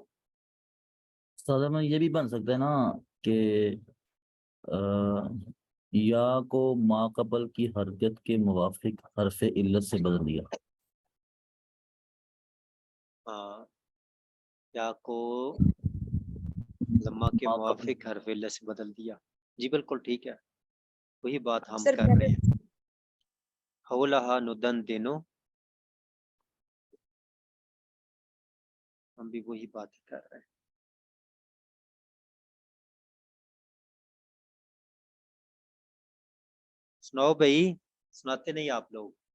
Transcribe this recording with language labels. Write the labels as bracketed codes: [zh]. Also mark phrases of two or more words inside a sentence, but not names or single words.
[ur] سادہ میں یہ بھی بن سکتا ہے نا کہ یا کو ما قبل کی حرکت کے موافق حرف علت سے بدل دیا۔ ہاں، یا کو ضمہ کے ما قبل موافق حرف علت سے بدل دیا، جی بالکل ٹھیک ہے، وہی بات ہم سر کر رہے ہیں۔ حولہا ندندنو، ہم بھی وہی بات کر رہے ہیں۔ سناؤ بھائی، سناتے نہیں آپ لوگ؟